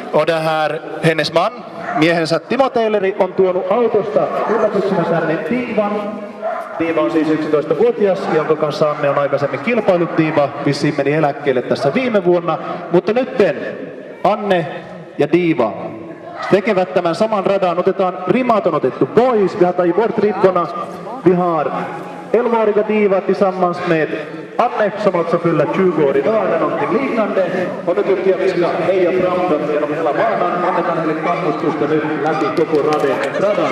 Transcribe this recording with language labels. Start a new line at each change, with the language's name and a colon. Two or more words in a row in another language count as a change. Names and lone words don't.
Swedish: Och det här, hennes man,
Finnish: miehensä Timo Taylori on tuonut autosta yllätyksenä tänne Divan. Diva on siis 11-vuotias, jonka kanssa Anne on aikaisemmin kilpailut. Diva vissiin meni eläkkeelle tässä viime vuonna, mutta nytten Anne ja Diva tekevät tämän saman radan. Otetaan rimat on otettu pois.
Swedish: Vi har tagit bort ribborna. Vi har 11-åriga Diva tillsammans med Anne som alltså fyller 20 år idag eller någonting liknande. Och nu tycker jag vi ska heja fram dem genom hela banan.
Finnish: Annetaan heille kannustusta nyt läpi koko radan.